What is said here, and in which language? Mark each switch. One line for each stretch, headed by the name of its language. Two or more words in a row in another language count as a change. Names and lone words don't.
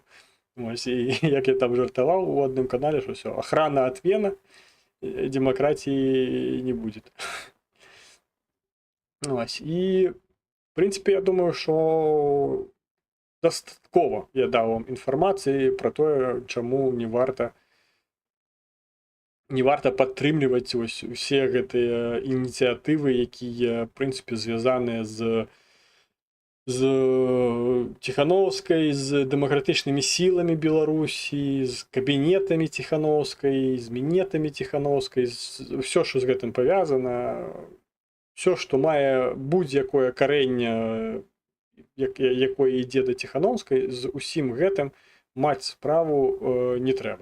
Ukrainian: Ось, і як я там жартував у одному каналі, що все,
Russian: охрана отмена,
Ukrainian: демократії не буде. Ось, і, в принципі, я думаю, що достатково я дав вам інформації про те, чому не варто
Belarusian: не варта падтрымліваць усе гэтыя ініцыятывы, якія в прынцыпе звязаныя з Ціхановскай, з дэмакратычнымі сіламі Беларусі, з кабінетамі Ціхановскай, з мінетамі Ціхановскай, ўсё, што з гэтым павязана, ўсё, што мае будзе-якое карэнне, якое ідзе да Ціхановскай, з усім гэтым маць справу не трэба.